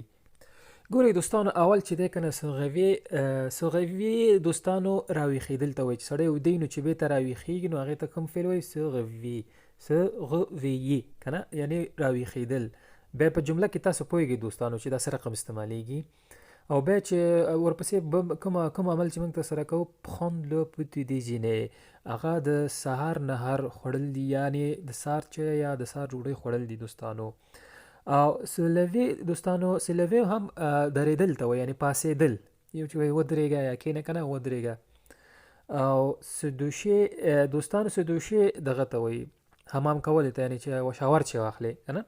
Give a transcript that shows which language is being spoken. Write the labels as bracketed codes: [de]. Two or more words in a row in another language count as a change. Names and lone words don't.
[ps] ګورئ دوستانو، اول چې دی که نه سوغوي دوستانو راویښېدل ته وایي. چې سړی ویده وي نو چې بېرته راویښېږي نو هغې ته کوم فعل وایي؟ سوغوي که نه، یعنې راویښېدل. بیا په جمله کې تاسو پوهېږئ دوستانو چې دا څه رقم استعمالیږي. او بیا چې ورپسې کوم عمل چې موږ ترسره کوو، [fr] prendre le petit déjeuner، [ps] هغه د سهار نهار خوړل دي، یعنې د سهار چای یا د سهار ډوډۍ خوړل دي دوستانو. او سلوي دوستانو، سلوي هم درېدل ته وایي، یعنې پاڅېدل. یو چې وایي ودرېږه یا کښېنه که نه ودرېږه. او سدوشي دوستانو، سدوشي دغه ته وایي حمام کولو ته، یعنې چې شاور چې واخلې که نه.